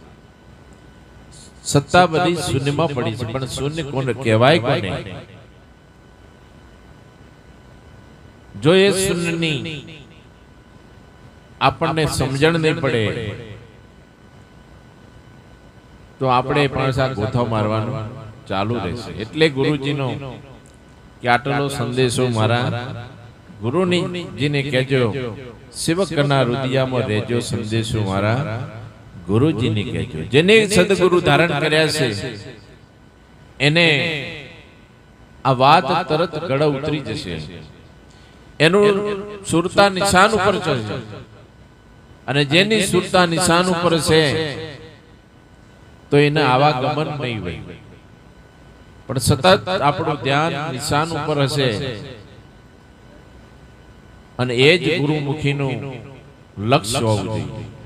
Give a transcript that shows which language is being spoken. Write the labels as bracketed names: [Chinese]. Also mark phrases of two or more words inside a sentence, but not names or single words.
[Gujarati] સત્તા બધી શૂન્ય માં પડી છે પણ શૂન્ય કોને કહેવાય કોને। જો એ શૂન્યની આપણે સમજણ નહીં પડે તો આપણે પાછા ગોથા મારવાનું ચાલુ રહેશે। એટલે ગુરુજીનો કે આટલો સંદેશો મારા ગુરુજી ને કહેજો, સેવકના હૃદયમાં રહેજો સંદેશો મારા ગુરુજી ને કહેજો। જેણે સદગુરુ ધારણ કર્યા છે એને આ વાત તરત ગળ ઉતરી જશે, એનું સુરતા નિશાન ઉપર ચઢશે અને જેની સુરતા નિશાન ઉપર છે તો એને આવાગમન નહીં હોય, પણ સતત આપણું ધ્યાન નિશાન ઉપર હશે અને એ જ ગુરુમુખીનું લક્ષ્ય હોવું જોઈએ।